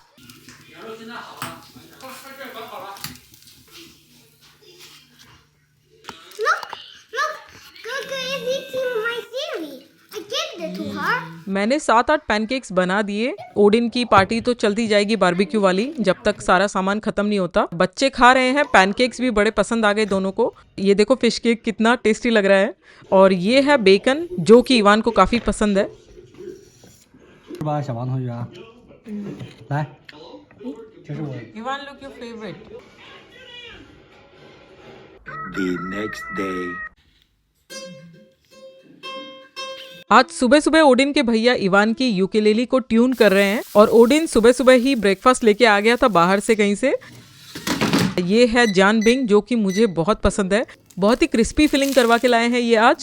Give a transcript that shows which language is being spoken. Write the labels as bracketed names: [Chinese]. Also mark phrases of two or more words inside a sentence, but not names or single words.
[Hindi] मैंने 7-8 पैनकेक्स बना दिए। ओडिन की पार्टी तो चलती जाएगी बारबेक्यू वाली जब तक सारा सामान खत्म नहीं होता। बच्चे खा रहे हैं, पैनकेक्स भी बड़े पसंद आ गए दोनों को। ये देखो [English] fish cake [Hindi] कितना टेस्टी लग रहा है, और ये है बेकन जो कि इवान को काफ़ी पसंद है। [Chinese] 是吧，小王同学啊？来，这是我。 [English] Ivan look your favorite. The next day. [Hindi] आज सुबह सुबह ओडिन के भैया इवान की यूकेलेली को ट्यून कर रहे हैं, और ओडिन सुबह सुबह ही ब्रेकफास्ट लेके आ गया था बाहर से कहीं से। ये है जान बिंग जो कि मुझे बहुत पसंद है, बहुत ही [English] crispy filling [Hindi] करवा के लाए हैं ये आज।